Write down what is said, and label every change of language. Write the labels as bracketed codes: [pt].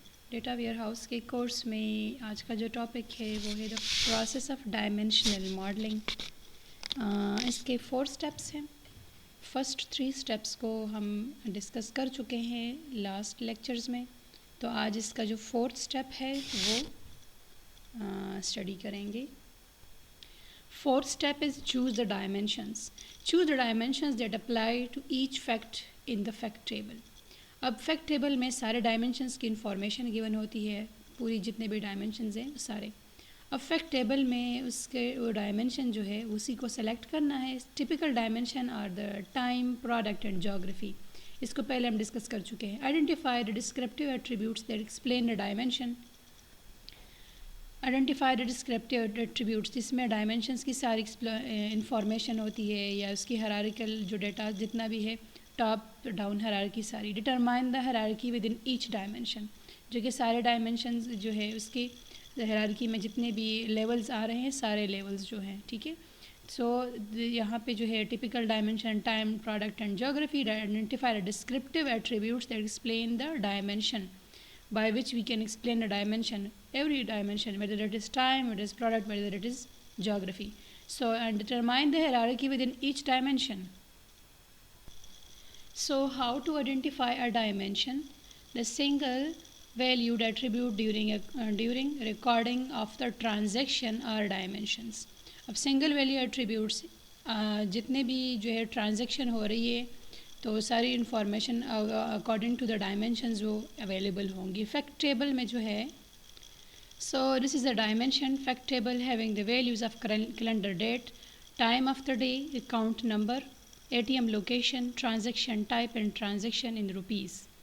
[ur] Data where house کے course میں آج کا جو ٹاپک ہے وہ ہے [en] The process of dimensional modeling. [ur] اس کے 4 سٹیپس ہیں. فرسٹ 3 سٹیپس کو ہم ڈسکس کر چکے ہیں لاسٹ لیکچرز میں، تو آج اس کا جو 4تھ سٹیپ ہے وہ اسٹڈی کریں گے. [en] 4th step is choose the dimensions. Choose the dimensions that apply to each fact in the fact table. [ur] اب فیکٹ ٹیبل میں سارے ڈائمینشنس کی انفارمیشن گیون ہوتی ہے، پوری جتنے بھی ڈائمینشنز ہیں سارے. اب فیکٹ ٹیبل میں اس کے وہ ڈائمینشن جو ہے اسی کو سلیکٹ کرنا ہے. [en] Typical dimension are the time, product and geography. [ur] اس کو پہلے ہم ڈسکس کر چکے ہیں. [en] Identify the descriptive attributes that explain the dimension. Identify the descriptive attributes, [ur] جس میں ڈائمینشنس کی ساری انفارمیشن ہوتی ہے یا اس کی ہرارکل جو ڈیٹا جتنا بھی ہے، ٹاپ ڈاؤن ہرارکی ساری. [en] determine the hierarchy within each dimension, [ur] جو کہ سارے ڈائمینشنز جو ہے اس کی ہرارکی میں جتنے بھی لیولز آ رہے ہیں سارے لیولز جو ہیں، ٹھیک ہے. سو یہاں پہ جو ہے [en] Typical dimension, time, product and geography. Identify the descriptive attributes that explain the dimension by which we can explain a dimension, every dimension, whether it is time, whether it is product, whether it is geography. So, and determine the hierarchy within each dimension. So, how to identify a dimension? The single valued attribute during recording of the transaction are dimensions. [ur] اب [en] single value attributes [ur] جتنے بھی جو ہے transaction ہو رہی ہے تو ساری information [en] according to the dimensions [ur] وہ اویلیبل ہوں گی. فیکٹ ٹیبل میں جو ہے، [en] So this is the dimension fact table having the values of calendar date, time of the day, account number, A T M location, transaction type and transaction in rupees.